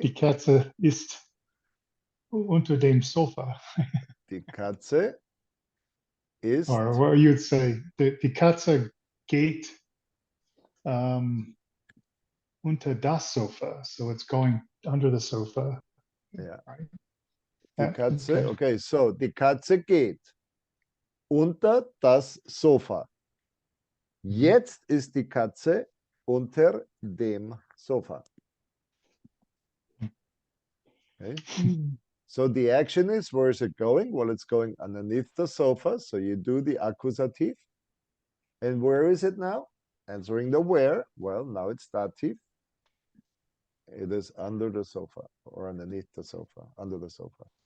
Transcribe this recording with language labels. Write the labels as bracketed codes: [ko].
[de] Die Katze ist unter dem Sofa. Die Katze ist [en] Or what you'd say, [de] die Katze geht unter das Sofa. [en] So it's going under the sofa. [de] ja. [en] Right? [de] Die [en] Yeah, [de] Katze, [en] okay. okay, so [de] die Katze geht unter das Sofa. Jetzt ist die Katze unter dem Sofa. [en] Okay. So the action is, where is it going? Well, it's going underneath the sofa. So you do the accusative. And where is it now? Answering the where. Well, now it's dative. It is under the sofa or underneath the sofa, under the sofa.